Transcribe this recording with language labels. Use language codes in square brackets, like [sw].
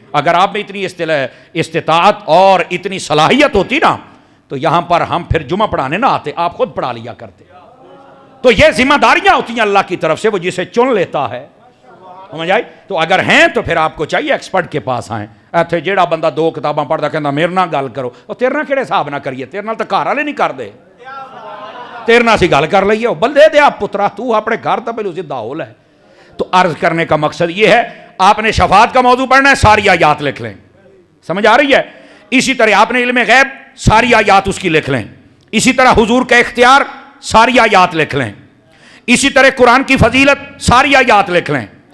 [ur] اگر آپ میں اتنی استطاعت اور اتنی صلاحیت ہوتی نا, تو یہاں پر ہم پھر جمعہ پڑھانے نہ آتے, آپ خود پڑھا لیا کرتے. تو یہ ذمہ داریاں ہوتی ہیں اللہ کی طرف سے, وہ جسے چن لیتا ہے. سمجھ آئی؟ تو اگر ہیں تو پھر آپ کو چاہیے ایکسپرٹ کے پاس آئیں. [pa] ایتھے جیڑا بندہ 2 کتاباں پڑھدا کہندا میرے نال گل کرو, اور تیرے نال کہڑے حساب نہ کریے, تیرے نال تے گھر والے نہیں کردے, تیرے نال اسی گل کر لئیے. او بندے دے آپ پترا, تو اپنے گھر تے پہلو سیدھا ہو لے. [ur] تو عرض کرنے کا مقصد یہ ہے, آپ نے شفاعت کا موضوع پڑھنا ہے, ساری آیات لکھ لیں. سمجھ آ رہی ہے؟ اسی طرح آپ نے علم غیب, ساری آیات اس کی لکھ لیں. اسی طرح حضور کا اختیار, ساری آیات لکھ لیں. اسی طرح قرآن کی فضیلت, ساری آیات لکھ لیں.